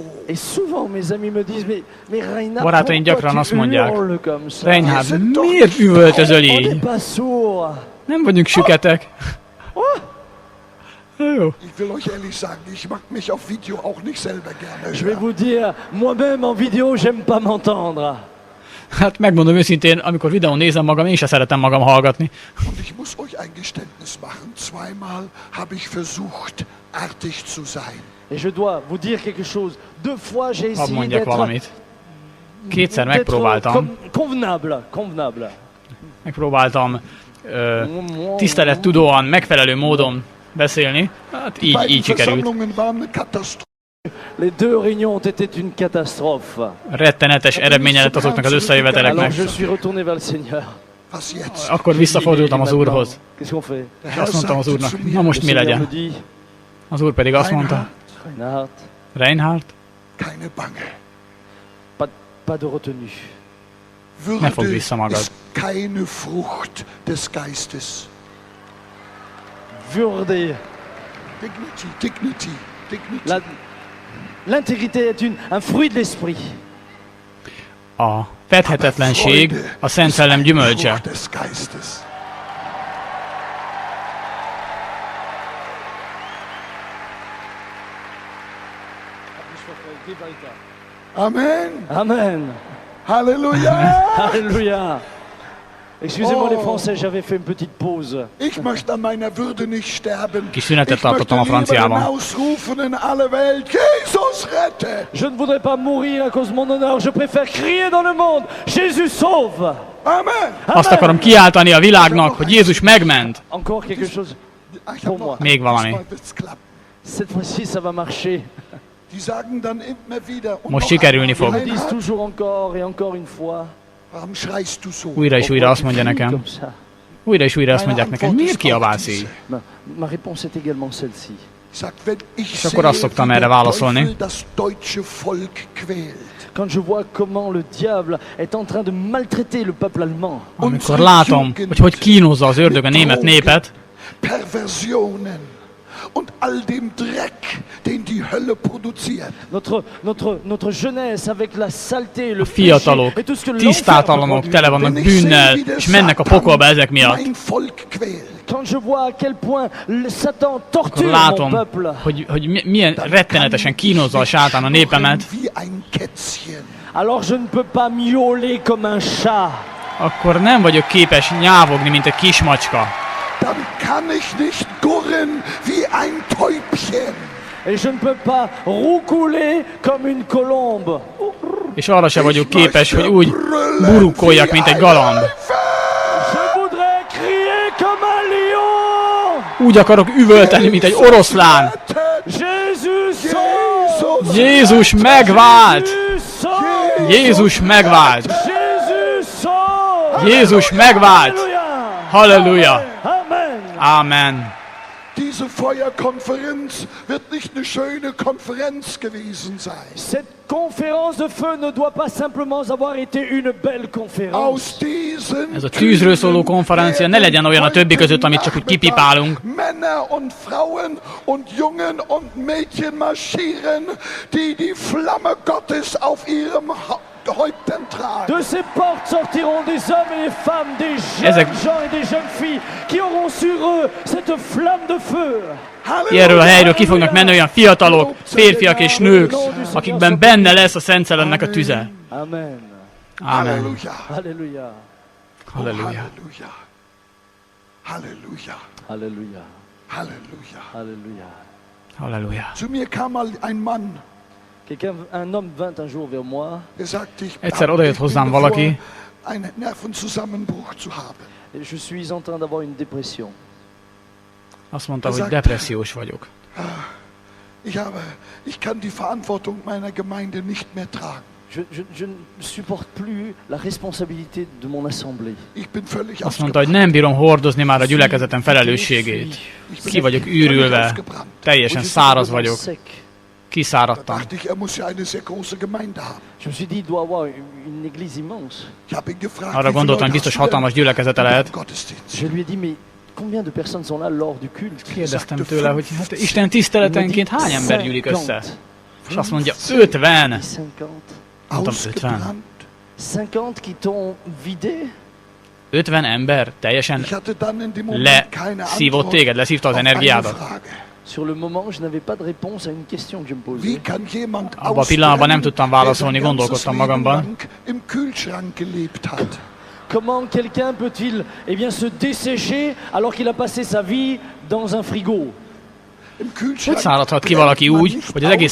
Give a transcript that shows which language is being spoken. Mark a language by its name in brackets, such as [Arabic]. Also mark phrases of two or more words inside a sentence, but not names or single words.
[French] Et souvent, mes amis me disent, mais Reinhard, [Hungarian] Barátaim gyakran [French] pourquoi [Hungarian] azt [French] tu [Hungarian] mondják, [French] hurles comme ça? [Hungarian] Reinhard, miért üvöltözöl [French] On [Hungarian] így? [French] n'est pas sourd. [Hungarian] Nem vagyunk süketek. Jó. [German] Ich will euch ehrlich sagen, ich mag mich auf Video auch nicht selber gerne [French] Je vais [German] hören. [French] vous dire, moi-même en vidéo, j'aime pas m'entendre. [Hungarian] Hát megmondom őszintén, amikor videón nézem magam, én sem szeretem magam hallgatni. [German] Und ich muss euch ein Geständnis machen. Zweimal habe ich versucht, artig zu sein. [French] Et je dois vous dire quelque chose. 2 fois, j'ai [Hungarian] Hadd [French] essayé [Hungarian] mondjak [French] d'être [Hungarian] valamit. Kétszer megpróbáltam. [French] convenable. [Hungarian] Megpróbáltam tisztelettudóan, megfelelő módon beszélni. Hát [German] Die beiden [Hungarian] így sikerült. [German] Versammlungen waren eine Katastrophe. [French] Les 2 réunions ont été une catastrophe. [Hungarian] Rettenetes eredménye lett azoknak az összejöveteleknek. [French] Alors je suis retourné vers le Seigneur. [German] Was jetzt? [Hungarian] Akkor visszafordultam az Úrhoz. [French] Qu'est-ce qu'on fait? [German] Der [Hungarian] És [German] Herr [Hungarian] azt mondtam az [German] sagte [Hungarian] Úrnak, [German] zu [Hungarian] na [German] mir, [Hungarian] most mi [French] Le Seigneur me [Hungarian] legyen? [French] dit, [Hungarian] Az Úr pedig azt mondta, Reinhard, Reinhard, Reinhard, [German] keine Bange. [French] pas de retenue. [Hungarian] ne fogd [German] Würde [Hungarian] vissza magad. [German] ist keine Frucht des Geistes. Würde. Dignity. [French] L'intégrité est un fruit de l'esprit. [Hungarian] A fedhetetlenség a Szent Szellem gyümölcse. [German] Frucht des Geistes. Amen. Amen. Halleluja. [French] Alléluia. Excusez-moi Oh. les Français, j'avais fait une petite pause. [German] Ich möchte an meiner Würde nicht sterben. [Hungarian] Kis szünetet [German] Ich möchte [Hungarian] tartottam a [German] lieber [Hungarian] franciában. [German] hinausrufen in alle Welt, Jesus rette. [French] Je ne voudrais pas mourir à cause de mon honneur, je préfère crier dans le monde, Jésus sauve. Amen. [Hungarian] Azt akarom kiáltani a világnak, hogy Jézus megment. [French] Encore quelque chose. [German] Ach, ich hab noch [Hungarian] Még valami. [German] diesmal wird's klappen. [French] Cette fois-ci, ça va marcher. [German] Die sagen dann immer wieder, und [Hungarian] Most [German] noch [Hungarian] sikerülni [German] einmal, [Hungarian] fog. [French] Ils disent Reinhard, toujours encore et encore une fois. [German] warum schreist du so? [Hungarian] Újra és újra azt mondja nekem. [French] Comme ça. [Hungarian] Újra és újra azt [German] Meine [Hungarian] mondják nekem, [German] Antwort [Hungarian] miért [German] ist auch [Hungarian] kiabálsz [German] diese. [Hungarian] így? [French] Ma réponse est également celle-ci. [German] Sagt, wenn ich [Hungarian] És akkor azt [German] sehe, [Hungarian] szoktam [German] wie [Hungarian] erre [German] der [Hungarian] válaszolni. [German] Teufel das deutsche Volk quält. [French] Quand je vois comment le diable est en train de maltraiter le peuple allemand, [Hungarian] Amikor látom, hogy kínozza az ördög a német népet, [German] Perversionen und all dem Dreck, den die Hölle produziert. [French] notre jeunesse avec la saleté, le [Hungarian] a [French] péché [Hungarian] fiatalok, [French] et tout ce que l'enfer [Hungarian] tisztátalanok, [French] produit. [Hungarian] tele vannak [German] Wenn ich sehe, [Hungarian] bűnnel, [German] wie der [Hungarian] és mennek a [German] Satan [Hungarian] pokolba ezek miatt. [German] mein Volk quält. [French] Quand je vois à quel point le Satan [Hungarian] Akkor [French] torture mon [Hungarian] látom, [French] peuple, [Hungarian] hogy milyen rettenetesen kínozza a sátán a népemet, [German] Wie ein Kätzchen. [French] alors je ne peux pas miauler comme un chat. [Hungarian] akkor nem vagyok képes nyávogni, mint egy kismacska. [German] Dann kann ich nicht gurren wie ein Täubchen. [French] Et je ne peux pas roucouler comme une colombe. [Hungarian] És arra se vagyok [German] Ich [Hungarian] képes, [German] möchte [Hungarian] hogy úgy [German] brüllen [Hungarian] burkoljak, [German] wie [Hungarian] mint egy [German] ein [Hungarian] galamb. [German] Löwe. [French] Je voudrais crier comme un lion. [Hungarian] Úgy akarok üvölteni, mint egy oroszlán. [French] Jésus sauve! [Hungarian] Jézus megvált! [French] Jésus sauve! [Hungarian] Jézus megvált! [French] Jésus sauve! [Hungarian] Jézus megvált! Halleluja! Halleluja! Amen! Amen! [German] Diese Feuerkonferenz wird nicht eine schöne Konferenz gewesen sein. [French] Cette conférence de feu ne doit pas simplement avoir été une belle conférence. [German] Aus diesen [Hungarian] Ez a tűzről szóló konferencia ne legyen olyan a többi között, amit csak úgy kipipálunk. [German] Männer und Frauen und Jungen und Mädchen marschieren, die die Flamme Gottes auf ihrem Häupten tragen. [French] De ces portes sortiront des hommes et des femmes, des jeunes [Hungarian] Ezek- [French] gens et des jeunes filles qui auront sur eux cette flamme de feu. [Hungarian] Erről a helyről ki fognak menni olyan fiatalok, férfiak és nők, akikben benne lesz a Szent Szellemnek a tüze. Amen. Amen. Halleluja. [French] Alléluia. [Hungarian] Halleluja. Halleluja. Halleluja. [French] Alléluia. [Hungarian] Halleluja. [French] Alléluia. [Hungarian] Halleluja. [German] Zu mir kam mal ein Mann, [French] Un homme vint un jour vers moi [German] der sagte, ich [Hungarian] Egyszer odajött [German] bin [Hungarian] hozzám [German] davor, [Hungarian] valaki, [German] einen Nervenzusammenbruch zu haben. [French] et je suis en train d'avoir une dépression. [Hungarian] azt mondta, hogy depressziós vagyok. [German] Ich kann die Verantwortung meiner Gemeinde nicht mehr tragen. [French] Je ne supporte plus la responsabilité de mon assemblée. [German] Ich bin völlig [Hungarian] Azt mondta, hogy nem bírom hordozni már a gyülekezetem felelősségét. Ki vagyok űrülve, teljesen száraz vagyok. Kiszáradtam. [German] Dachte ich, er muss ja eine sehr große Gemeinde haben. [French] Je me suis dit, il doit avoir une église immense. [German] Ich habe ihn gefragt, [Hungarian] Arra gondoltam, biztos hatalmas gyülekezete lehet. [German] Gottesdienst. [French] Je lui ai dit, mais combien de personnes sont là lors du culte? [Hungarian] Kérdeztem tőle, hogy hát Isten tiszteletenként hány ember gyűlik össze? És azt mondja, 50. 50. Mondtam, 50. [German] Ausgebrannt. [French] 50 qui t'ont vidé? [Hungarian] 50 ember teljesen [German] Ich hatte dann in dem Moment keine [Hungarian] leszívott [German] Antwort [Hungarian] téged, leszívta az [German] auf eine [Hungarian] energiádat. [German] Frage. [French] Sur le moment, je n'avais pas de réponse à une question que je me [German] Wie [French] posais. [German] kann jemand [Hungarian] Abban a pillanatban nem tudtam [German] der [Hungarian] válaszolni, [German] sein ganzes [Hungarian] gondolkodtam [German] Leben [Hungarian] magamban. [German] lang im Kühlschrank gelebt hat? [French] Comment quelqu'un peut-il eh bien, se dessécher alors qu'il a passé sa vie dans un frigo? [German] Im [Hungarian] Hogy [German] Kühlschrank [Hungarian] száradhat ki valaki úgy, [German] brennt man [Hungarian] hogy az egész